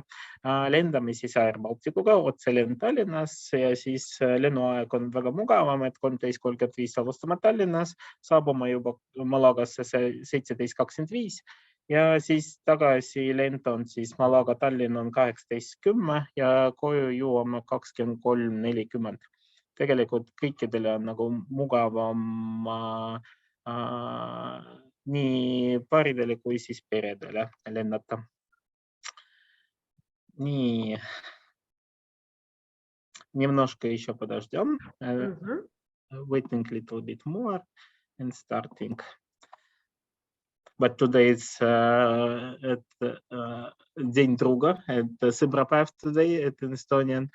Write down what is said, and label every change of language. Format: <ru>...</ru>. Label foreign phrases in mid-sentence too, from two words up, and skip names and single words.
<et>Lendame siis Air Balticuga otse lend Tallinnas ja siis lennuaeg on väga mugavam, et 13:35 alustame Tallinnas, saabuma juba Malagasse 17:25 ja siis tagasi lend on siis Malaga Tallinn on 18:10 ja koju jõuame 23:40. Tegelikult kõikidele on nagu mugavam nii paaridele kui siis peredele lennata. Nii.</et> <ru>Немножко еще подождем.</ru> <en>Waiting a little bit more and starting. But today it's</en> <ru>День друга, это</ru> <en>sõbrapäev today, it's in Estonian.</en>